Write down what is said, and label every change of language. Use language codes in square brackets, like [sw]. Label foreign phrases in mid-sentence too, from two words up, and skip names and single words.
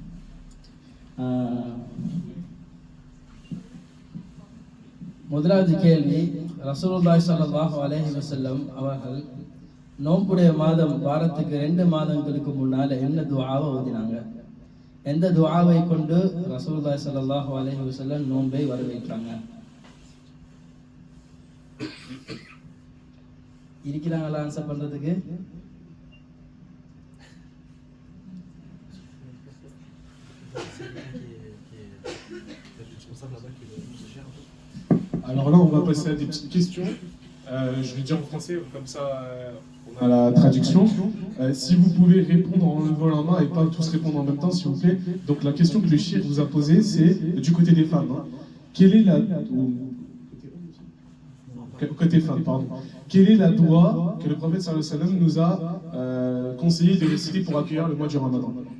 [ta] முதலாவது கேள்வி, [ar] رسول الله صلى الله عليه وسلم [ta] அவர்கள் நோம்புடைய மாதம் வாரத்துக்கு 2 மாதங்களுக்கு முன்னால என்ன துஆவை ஓதினாங்க? எந்த துஆவை கொண்டு [ar] رسول الله صلى الله عليه وسلم [ta] நோன்பை வரவேற்றாங்க? இருக்கிறாங்களா ஆன்சர் பண்றதுக்கு? [fr] Alors là, on va passer à des petites questions. Je vais dire en français, comme ça on a la traduction. Si vous pouvez répondre en levant la main et pas tous répondre en même temps, s'il vous plaît. Donc la question que le cheikh vous a posée, c'est du côté des femmes. Quelle est la... Côté femmes, pardon. Quelle est la doua que le prophète [ar] صلى الله عليه وسلم [fr] nous a conseillé de réciter pour accueillir le mois du Ramadan?